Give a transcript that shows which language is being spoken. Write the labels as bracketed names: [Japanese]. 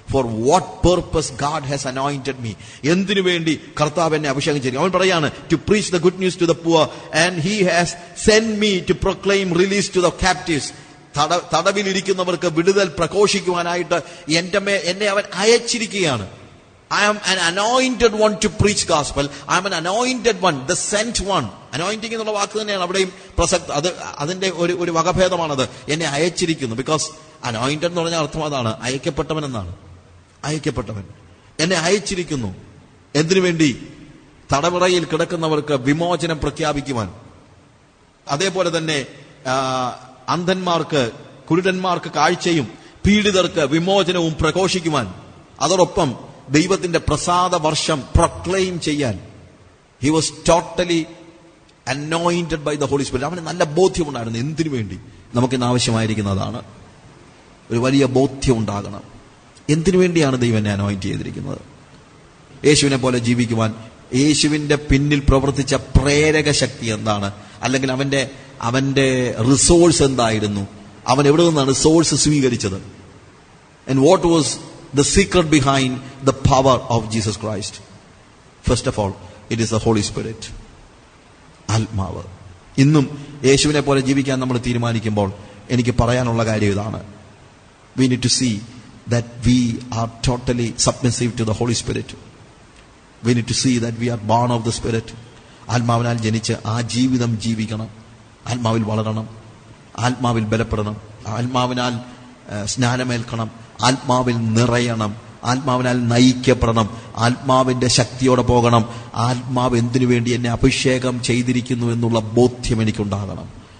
[English] For what purpose God has anointed me. [Malayalam] എന്തിനു വേണ്ടി കർത്താവ് എന്നെ അഭിഷേകം ചെയ്തു? അവൻ പറയാണ്, [English] To preach the good news to the poor and he has send me to proclaim release to the captives. [Malayalam] തടവിലിരിക്കുന്നവർക്ക് വിടുതൽ പ്രഘോഷിക്കുവാനായിട്ട് എന്നെ അവൻ അയച്ചിരിക്കുകയാണ്. [English] I am an anointed one to preach gospel. I am an anointed one, the sent one. [Malayalam] Anointing എന്നുള്ള വാക്ക് തന്നെയാണ് അവിടെയും പ്രസക്തി. അതിന്റെ ഒരു വകഭേദമാണത്. എന്നെ അയച്ചിരിക്കുന്നു. ബിക്കോസ് അനോയിന്റഡ് എന്ന് പറഞ്ഞ അർത്ഥം അതാണ്, അയക്കപ്പെട്ടവൻ എന്നാണ്. അയക്കപ്പെട്ടവൻ എന്നെ അയച്ചിരിക്കുന്നു. എന്തിനു വേണ്ടി? തടവറയിൽ കിടക്കുന്നവർക്ക് വിമോചനം പ്രഖ്യാപിക്കുവാൻ. അതേപോലെ തന്നെ അന്ധന്മാർക്ക്, കുരുടന്മാർക്ക് കാഴ്ചയും പീഡിതർക്ക് വിമോചനവും പ്രഘോഷിക്കുവാൻ. അതോടൊപ്പം ദൈവത്തിന്റെ പ്രസാദ വർഷം പ്രൊക്ലെയിം ചെയ്യാൻ. [English] He was totally anointed by the holy spirit. [Malayalam] അവന് നല്ല ബോധ്യമുണ്ടായിരുന്നു എന്തിനു വേണ്ടി. നമുക്കിന്ന് ആവശ്യമായിരിക്കുന്നതാണ്. ഒരു വലിയ ബോധ്യം ഉണ്ടാകണം. എന്തിനു വേണ്ടിയാണ് ദൈവം എന്നെ അനോയിന്റ് ചെയ്തിരിക്കുന്നത്? യേശുവിനെ പോലെ ജീവിക്കുവാൻ. യേശുവിന്റെ പിന്നിൽ പ്രവർത്തിച്ച പ്രേരക ശക്തി എന്താണ്? അല്ലെങ്കിൽ അവന്റെ റിസോഴ്സ് എന്തായിരുന്നു? അവൻ എവിടെ നിന്നാണ് സോഴ്സ് സ്വീകരിച്ചത്? [English] And what was the secret behind the power of Jesus Christ? First of all, it is the Holy Spirit. [Malayalam] ആത്മാവ്. ഇന്നും യേശുവിനെ പോലെ ജീവിക്കാൻ നമ്മൾ തീരുമാനിക്കുമ്പോൾ എനിക്ക് പറയാനുള്ള കാര്യം ഇതാണ്. [English] We need to see that we are totally submissive to the Holy Spirit. We need to see that we are born of the Spirit. [Malayalam] ആത്മാവിനാൽ ജനിച്ച് ആ ജീവിതം ജീവിക്കണം. ആത്മാവിൽ വളരണം, ആത്മാവിൽ ബലപ്പെടണം, ആത്മാവിനാൽ സ്നാനമേൽക്കണം, ആത്മാവിൽ നിറയണം, ആത്മാവിനാൽ നയിക്കപ്പെടണം, ആത്മാവിന്റെ ശക്തിയോടെ പോകണം. ആത്മാവ് എന്തിനു വേണ്ടി എന്നെ അഭിഷേകം ചെയ്തിരിക്കുന്നു എന്നുള്ള ബോധ്യം എനിക്കുണ്ടാകണം.